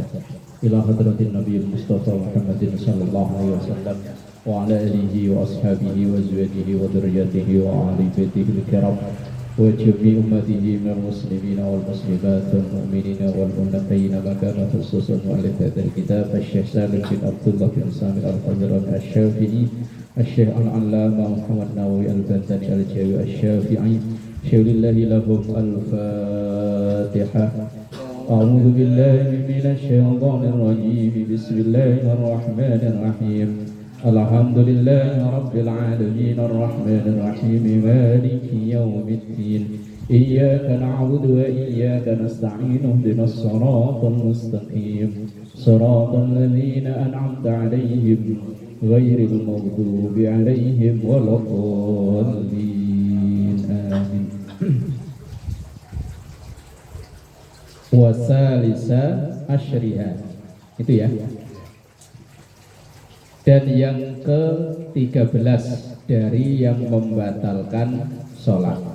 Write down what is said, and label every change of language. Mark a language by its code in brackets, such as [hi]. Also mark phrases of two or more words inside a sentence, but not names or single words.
[ar] إلى حضرة النبي المصطفى محمد صلى الله عليه وسلم وعلى آله وأصحابه وأزواجه وذرياته وأهل بيته الكرام وجميع أمته من المسلمين والمسلمات والمؤمنين والمؤمنين مكان خصوصا مؤلف هذا الكتاب الشيخ سالم بن عبد الله بن سامي الفضلان الشافعي الشيخ العلامة محمد نووي البنتني الجاوي الشافعي شيء لله لهم الفاتحة. أعوذ بالله من الشيطان الرجيم. بسم الله الرحمن الرحيم الحمد لله رب العالمين الرحمن الرحيم مالك يوم الدين. إياك نعبد وإياك نستعين اهدنا الصراط المستقيم. صراط الذين أنعمت عليهم غير المغضوب عليهم ولا الضالين. Amin. وثالث عشرها, [id] itu ya. Dan yang ke-13 dari yang membatalkan sholat.